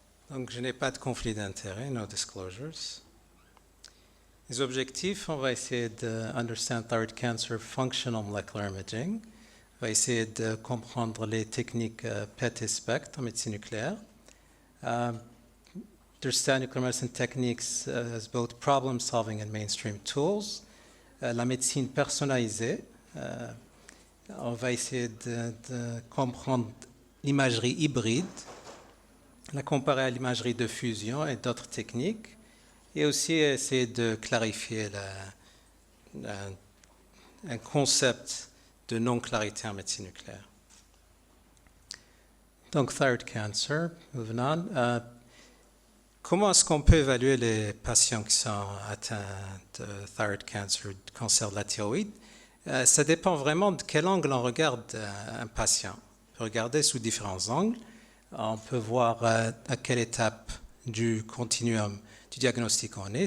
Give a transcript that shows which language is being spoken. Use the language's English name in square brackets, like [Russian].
[French] Donc, je n'ai pas de conflit d'intérêt, [English] no disclosures. [French] Les objectifs, on va essayer de [English] understand thyroid cancer functional molecular imaging. [French] On va essayer de comprendre les techniques PET et SPECT en médecine nucléaire. [English] Understand nuclear medicine techniques as both problem-solving and mainstream tools. [French] La médecine personnalisée. On va essayer de comprendre l'imagerie hybride, la comparer à l'imagerie de fusion et d'autres techniques, et aussi essayer de clarifier un concept de non-clarité en médecine nucléaire. [English] Donc, thyroid cancer, moving on. [French] Comment est-ce qu'on peut évaluer les patients qui sont atteints de thyroid cancer, de cancer de la thyroïde? Ça dépend vraiment de quel angle on regarde un patient. On peut regarder sous différents angles. On peut voir à quelle étape du continuum du diagnostic on est.